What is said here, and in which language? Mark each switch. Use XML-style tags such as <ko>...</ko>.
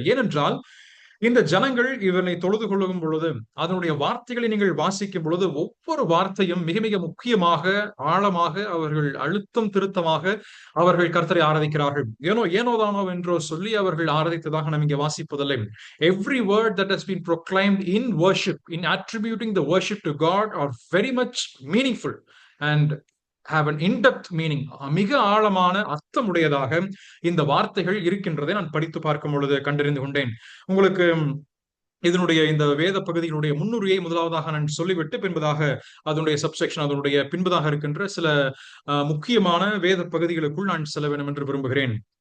<ta>ஏனென்றால் இந்த ஜனங்கள் இவனை தொழுது கொள்ளும் பொழுது, அதனுடைய வார்த்தைகளை நீங்கள் வாசிக்கும் பொழுது, ஒவ்வொரு வார்த்தையும் மிக மிக முக்கியமாக, ஆழமாக, அவர்கள் அழுத்தம் திருத்தமாக அவர்கள் கர்த்தரை ஆராதிக்கிறார்கள். ஏனோதானோ என்றோ சொல்லி அவர்கள் ஆராதித்ததாக நாம் இங்கே வாசிப்பதில்லை.</ta> <en>Every word that has been proclaimed in worship, in attributing the worship to God, are very much meaningful and have an in-depth meaning.</en> <ta>மிக ஆழமான அர்த்தமுடையதாக இந்த வார்த்தைகள் இருக்கின்றதை நான் படித்து பார்க்கும் பொழுது கண்டறிந்து கொண்டேன். உங்களுக்கு இதனுடைய இந்த வேத பகுதியினுடைய முன்னுரையை முதலாவதாக நான் சொல்லிவிட்டு பின்பதாக அதனுடைய சப்செக்ஷன், அதனுடைய பின்பதாக இருக்கின்ற சில முக்கியமான வேத பகுதிகளுக்குள் நான் செல்ல வேண்டும் என்று விரும்புகிறேன்.</ta>